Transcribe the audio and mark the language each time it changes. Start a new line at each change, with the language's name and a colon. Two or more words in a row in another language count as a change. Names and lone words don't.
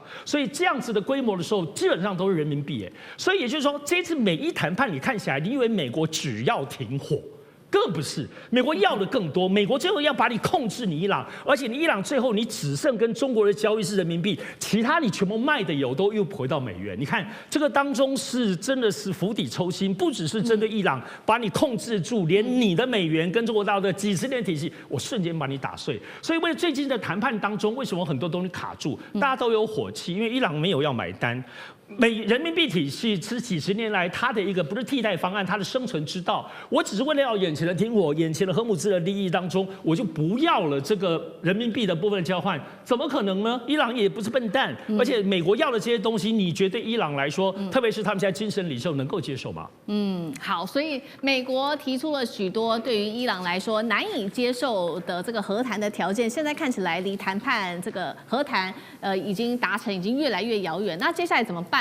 Chinese: 所以這樣子的規模的時候，基本上都是人民幣。所以也就是說，這次美伊談判，你看起來，你以為美國只要停火？更不是，美國要的更多。美國最後要把你控制你伊朗，而且你伊朗最後你只剩跟中國的交易是人民幣，其他你全部賣的油都又回到美元。你看這個當中是真的是釜底抽薪，不只是針對伊朗把你控制住，連你的美元跟中國大陸的幾十年體系，我瞬間把你打碎。所以為了最近的談判當中，為什麼很多東西卡住，大家都有火氣，因為伊朗沒有要買單。人民幣體系是幾十年來它的一個不是替代方案，它的生存之道。我只是為了要眼前的停火，眼前的核武資的利益當中，我就不要了這個人民幣的部分交換，怎麼可能呢？伊朗也不是笨蛋，而且美國要的這些東西，你覺得伊朗來說，特別是他們現在精神領袖能夠接受嗎？好，所以美國提出了許多對於伊朗來說難以接受的這個和談的條件，現在看起來離談判這個和談已經達成，已經越來越遙遠。那接下來怎麼辦？